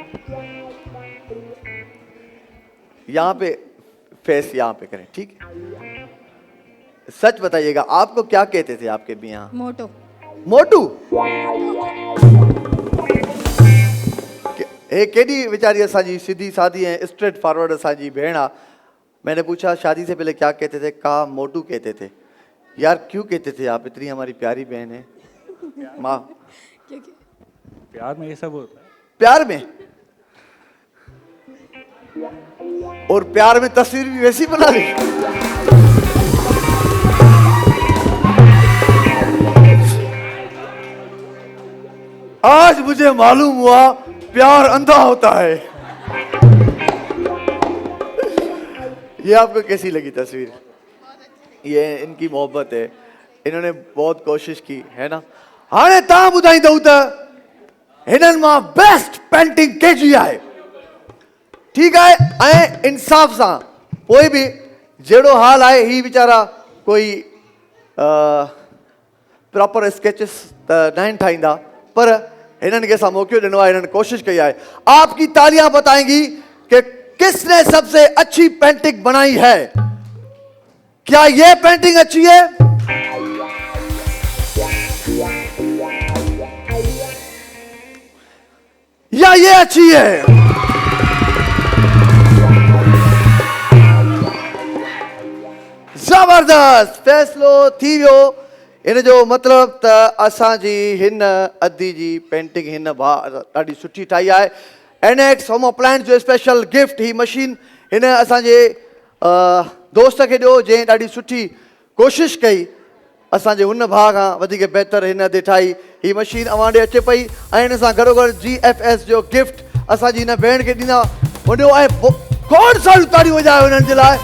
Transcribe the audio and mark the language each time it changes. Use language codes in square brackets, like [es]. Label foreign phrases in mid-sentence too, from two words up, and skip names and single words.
[ur] یہاں پہ فیس یہاں پہ کریں، ٹھیک ہے? سچ بتائیے گا، آپ کو کیا کہتے تھے آپ کے میاں? موٹو. موٹو? [sd] केडी बेचारी असांजी सीधी सादी है, [en] straight forward [sd] असांजी भेण आ। [ur] میں نے پوچھا شادی سے پہلے کیا کہتے تھے? کہا موٹو کہتے تھے۔ یار کیوں کہتے تھے آپ? اتنی ہماری پیاری بہن ہے. ماں, پیار میں یہ سب ہوتا ہے. پیار میں، اور پیار میں تصویر بھی ویسی بنا لی. آج مجھے معلوم ہوا پیار اندھا ہوتا ہے. یہ آپ کو کیسی لگی تصویر? یہ ان کی محبت ہے، انہوں نے بہت کوشش کی ہے نا. [sd] हाणे तव्हां ॿुधाईंदव त हिननि मां बेस्ट पेंटिंग कहिड़ी आहे? [ur] ٹھیک ہے, [sd] ऐं इंसाफ सां कोई भी जहिड़ो हाल आहे ही वीचारा कोई [en] proper sketches [sd] त नहीं ठाहींदा, पर इन्हनि खे असां मौक़ो ॾिनो आहे, इन्हनि कोशिश कई आहे। [ur] آپ کی تالیاں بتائیں گی کہ کس نے سب سے اچھی پینٹنگ بنائی ہے. کیا یہ پینٹنگ اچھی ہے? یا یہ اچھی ہے? [sd] जबरदस्त फैसलो थी वियो। इन जो मतिलब त असांजी हिन अदी जी पेंटिंग हिन ॾाढी सुठी ठाही आहे। एनएक्स होम अप्लायंस जो स्पेशल गिफ्ट ही मशीन हिन असांजे दोस्त खे ॾियो, जंहिं ॾाढी सुठी कोशिश कई असांजे हुन भाउ खां वधीक बहितर हिन ते ठाही। ही मशीन अवां ॾे अचे पई ऐं हिन सां गॾोगॾु GFS जो गिफ्ट असांजी हिन भेण खे ॾींदा वञो ऐं खोड़ सारियूं ताड़ियूं वॼायो हिननि जे लाइ।